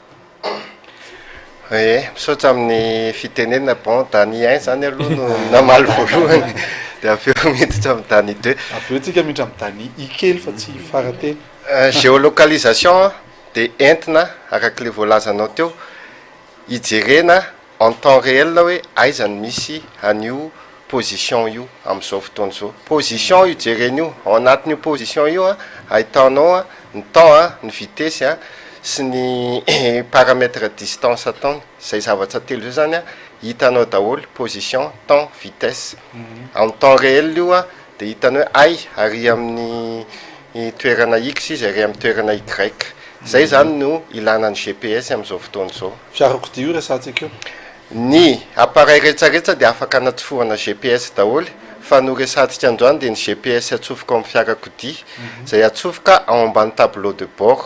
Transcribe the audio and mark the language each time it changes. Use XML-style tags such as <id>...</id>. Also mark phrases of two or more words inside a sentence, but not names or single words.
<mg>Misaotra amin'ny fitenenana bon Dany 1 zany aloha no namaly voalohany dia avy eo miditra amin'ny Dany 2. Avy eo tsika miditra amin'ny Dany I kely fa tsy farateny. Géolocalisation dia entina araka le voalazanao teo hijerena</mg> <fr>en temps réel</fr> <mg>hoe aiza ny misy an'io position io amin'izao fotoana zao. Position io jerena io ao anatin'io position io a ahitanao ny temps ny vitesse sy ny</mg> <fr>paramètre distance</fr> <mg>ataony zay zavatra telo zay zany a hitanao daholo</mg> <fr>position temps vitesse</fr> <mg>amin'ny</mg> <fr>temps réel</fr> <mg>io a dia hitanao ay ary amin'ny toerana x izy ary amin'ny toerana y zay zany no ilana ny GPS amin'izao fotoana zao. Fiarakodia io resantsika io ny appareil rehetrarehetra dia afaka anatsofohana GPS daholo fa no resantsika androany dia ny GPS atsofoka amin'ny fiarakodia zay atsofoka ao ambany</mg> <fr>tableau de bord.</fr>